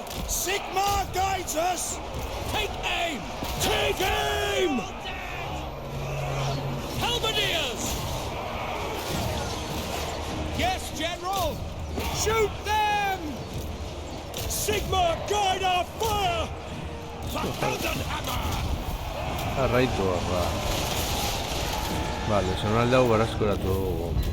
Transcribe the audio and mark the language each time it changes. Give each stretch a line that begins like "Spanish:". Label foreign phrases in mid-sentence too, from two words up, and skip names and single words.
English: Sigmar guides us! Take aim! Take aim! Halberdiers! Yes, General! Shoot them! Sigmar, guide our fire! The Heldenhammer!
Basque: Jarraitu horra. Vale, zonalde hau berazkuratu dugu.